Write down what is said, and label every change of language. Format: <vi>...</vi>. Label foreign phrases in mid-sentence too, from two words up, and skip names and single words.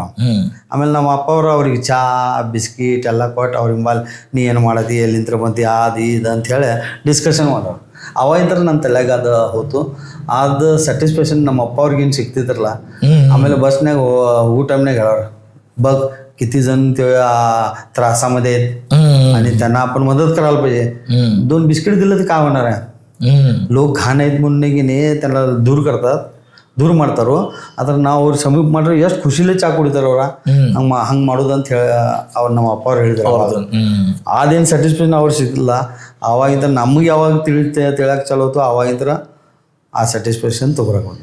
<kn>ಆಮೇಲೆ ನಮ್ಮ ಅಪ್ಪ ಅವರು ಅವ್ರಿಗೆ ಚಾ ಬಿಸ್ಕಿಟ್ ಎಲ್ಲ ಕೊಟ್ಟು ಅವ್ರ ಹಿಂಬಾಲ್ ನೀ ಏನು ಮಾಡತಿ, ಎಲ್ಲಿಂತ್ರ ಬಂತಿ, ಅದು ಇದು ಅಂಥೇಳಿ ಡಿಸ್ಕಷನ್ ಮಾಡೋರು. ಅವಾಗಿಂತ ನನ್ನ ತಲೆಗೆ ಅದು ಹೋತು. ಅದು ಸ್ಯಾಟಿಸ್ಫ್ಯಾಕ್ಷನ್ ನಮ್ಮ ಅಪ್ಪ ಅವ್ರಿಗೇನು ಸಿಗ್ತಿದ್ರಲ್ಲ. ಆಮೇಲೆ ಬಸ್ನಾಗ ಹೋಗೋ ಟೈಮ್ನಾಗ ಹೇಳೋರು,</kn> <mr>बघ किती जण ते त्रासामध्ये आहेत आणि त्यांना आपण मदत करायला पाहिजे. 2 बिस्किट दिलं तर काय होणार आहे? लोक घाण आहेत म्हणून की नाही त्यांना दूर करतात,</mr> <kn>ದೂರ ಮಾಡ್ತಾರೋ. ಅದ್ರ ನಾವು ಅವ್ರಿಗೆ ಸಮೀಪ ಮಾಡ್ರೆ ಎಷ್ಟು ಖುಷಿಲೇ ಚಾ ಕುಡಿತಾರ ಅವ್ರ. ಹಂಗೆ ಮಾಡೋದು ಅಂತ ಹೇಳಿ ಅವ್ರು ನಮ್ಮ ಅಪ್ಪ ಅವ್ರು ಹೇಳಿದ್ರು. ಅದೇನು ಸ್ಯಾಟಿಸ್ಫ್ಯಾಕ್ಷನ್ ಅವ್ರು ಸಿಗಲಿಲ್ಲ. ಅವಾಗಿಂದ ನಮಗೆ ಯಾವಾಗ ತಿಳಿಯಕ್ಕೆ ಚಲೋ ಹೋತು ಅವಾಗಿಂದ ಆ ಸ್ಯಾಟಿಸ್ಫ್ಯಾಕ್ಷನ್ ತೊಗೊಳಕೊಂಡು.</kn>